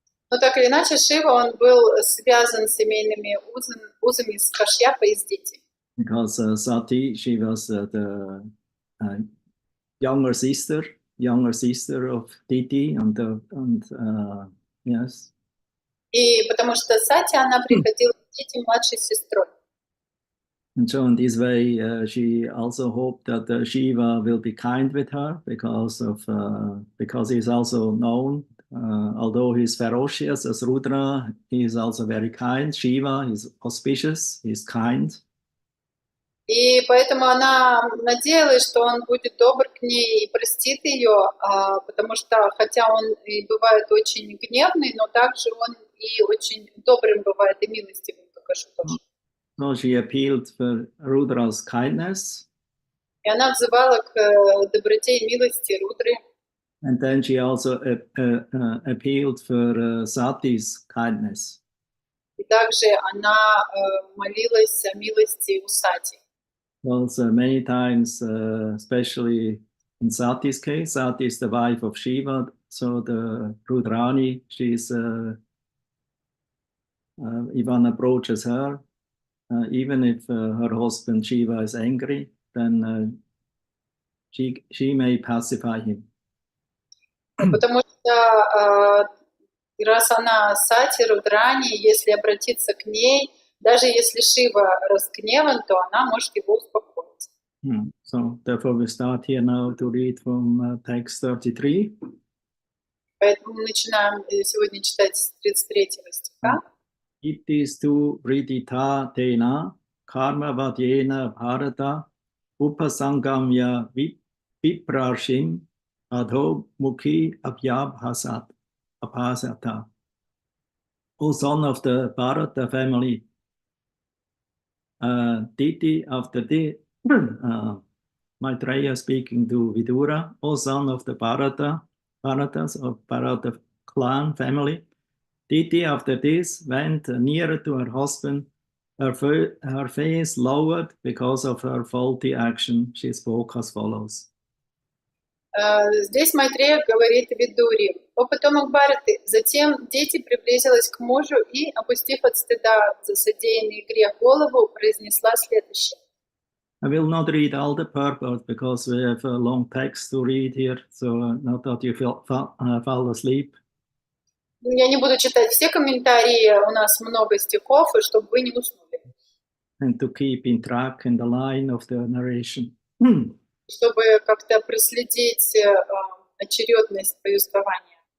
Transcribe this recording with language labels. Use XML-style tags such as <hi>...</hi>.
<ru>Но так или иначе, Шива, он был связан с семейными узами с Кашьяпой и с Дити.</ru> <en>Because Sati, she was the younger sister of Diti, and yes.</en> <ru>И потому что Сати, она приходила к Дити младшей сестрой.</ru> <en>And so in this way, she also hoped that Shiva will be kind with her because he's also known. Although he's ferocious as Rudra, he is also very kind. Shiva is auspicious, he's kind.</en> <ru>И поэтому она надеялась, что он будет добр к ней и простит ее, потому что, хотя он и бывает очень гневный, но также он и очень добрым бывает, и милостивым, как тоже.</ru> <en>So she appealed for Rudra's kindness.</en> <ru>И она взывала к доброте и милости Рудры.</ru> <en>And then she also appealed for Sati's kindness.</en> <ru>И также она молилась о милости у Сати.</ru> <en>Also many times, especially in Sati's case, Sati is the wife of Shiva, so the Rudrani, she's if one approaches her, even if her husband Shiva is angry, then she may pacify him.</en> <ru>Потому что раз она Сати, Рудрани, если обратиться к ней, даже если Шива разгневан, то она может его успокоить.</ru> <en>So therefore we start here now to read from text 33.</en> <ru>Поэтому мы начинаем сегодня читать с 33 стиха.</ru> <sa>Itistu vridita tena karma vadyena bharata upasangamya viprashim adho mukhi abhyabhasata.</sa> <en>O son of the Bharata family, Diti after the Maitreya speaking to Vidura, O son of the Bharatas of Bharata clan family, Diti after this went nearer to her husband, her face lowered because of her faulty action. She spoke as follows.</en> <ru>Здесь Майтрея говорит Видуре: «О потомок Бхараты». Затем Дити приблизилась к мужу и, опустив от стыда за содеянный грех голову, произнесла следующее.</ru> <en>I will not read all the purport because we have a long text to read here, so not that you fall asleep.</en> <ru>Я не буду читать все комментарии, у нас много стихов, и чтобы вы не уснули.</ru> <en>And to keep in track in the line of the narration.</en> <ru>Чтобы как-то проследить очередность повествования.</ru>